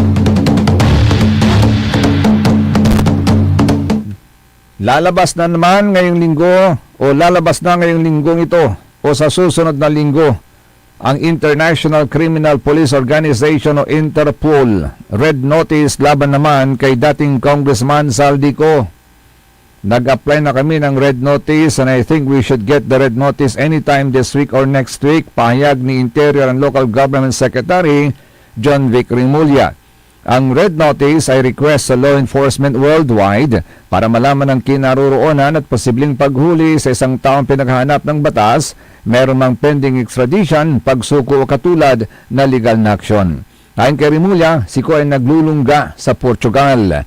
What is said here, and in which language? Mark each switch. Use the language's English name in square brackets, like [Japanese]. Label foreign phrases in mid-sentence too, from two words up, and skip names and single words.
[Filipino] Lalabas na ngayong linggong ito o sa susunod na linggo ang International Criminal Police Organization o Interpol [English] red notice [Filipino] laban naman kay dating Congressman Saldico. Nag-apply na kami ng red notice [English] and I think we should get the red notice anytime this week or next week, [Filipino] pahayag ni Interior and Local Government Secretary John Vic Rimulya. Ang [English] red notice [Filipino] ay request sa [English] law enforcement [Filipino] worldwide para malaman ang kinaroroonan at posibleng paghuli sa isang taong pinaghahanap ng batas, meron mang pending extradition, pagsuko o katulad na legal na aksyon. Ayon kay Rimulya, si Ko ay naglulungga sa Portugal.